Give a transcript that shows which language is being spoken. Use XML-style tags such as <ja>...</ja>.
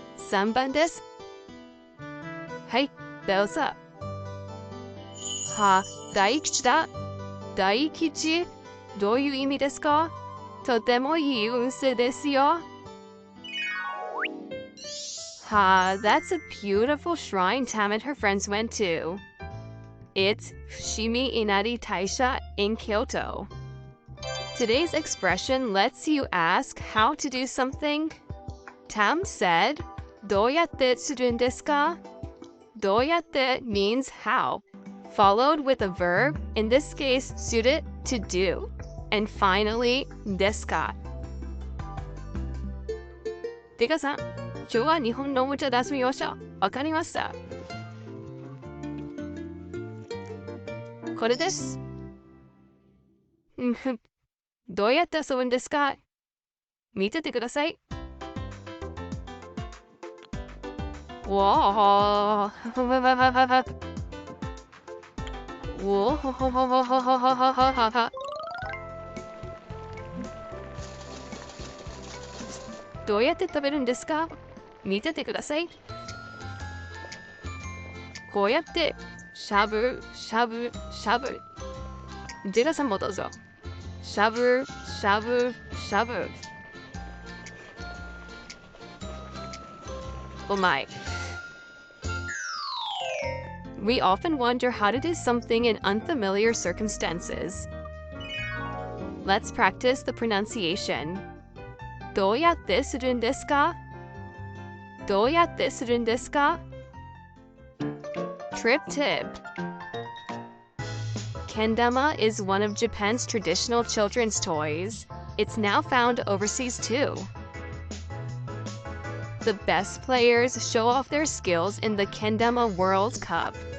<ja>3番です。はい、どうぞ。は、大吉だ。大吉。どういう意味ですか？とてもいい運勢ですよ。</ja> <en>Ha, that's a beautiful shrine Tam and her friends went to. It's Fushimi Inari Taisha in Kyoto. Today's expression lets you ask how to do something. Tam said,</en> <ja>どうやってするんですか?</ja> <en>どうやって means how, followed with a verb, in this case, suru, to do. And finally, ですか?</en> <ja>てかさん、今日は日本のおもちゃ出してみましょう。わかりました。これです。どうやって遊ぶんですか？見ててください。わー。おほほほほほほほほほほ。どうやって食べるんですか？見ててください。こうやって、しゃぶ、しゃぶ、しゃぶ。ジェラさんもどうぞ。しゃぶ、しゃぶ、しゃぶ。</ja> <en>Oh my. We often wonder how to do something in unfamiliar circumstances. Let's practice the pronunciation.</en> <ja>どうやってするんですか?どうやってするんですか?</ja> <en>Trip tip. Kendama is one of Japan's traditional children's toys. It's now found overseas too. The best players show off their skills in the Kendama World Cup.</en>